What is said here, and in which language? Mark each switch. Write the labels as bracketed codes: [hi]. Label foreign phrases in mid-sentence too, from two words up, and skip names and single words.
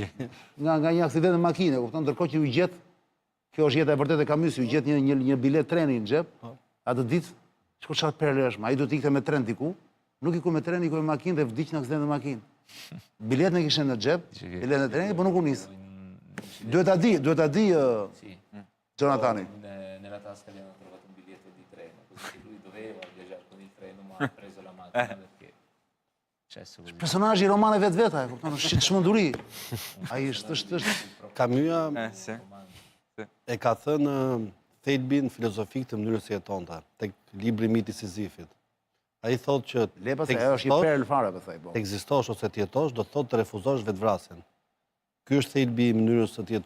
[sq] nga një aksident në makine, kupton, ndërkohë që u gjet, kjo është jeta e vërtetë e Camusit, u gjet një bilet treni në xhep, atë ditë, shko çfarë perle është, ai duhet ikte me tren diku, nuk iku me tren, iku me makinë dhe vdiq në aksident në makinë. Biletën e kishte në xhep, biletën e trenit, po nuk u nis. Duhet ta di Jonatani. [it] Nella tasca gli hanno trovato un biglietto di treno, così lui doveva viaggiare con il treno, ma ha preso la macchina perché successo così. [sq] Personazhi i romaneve vetveta, e kupton, është çmenduri. Ai është Camus [it] Sì. [sq] e ka thënë thelbin filozofik të mënyrës se jetonte, tek libri Miti i Sizifit. Ai thotë që lepa se ajo është një perl fare, pastaj po. të ekzistosh ose të jetosh, do të thotë të refuzosh vetvrasjen. Ky është thelbi i mënyrës së të jetosh.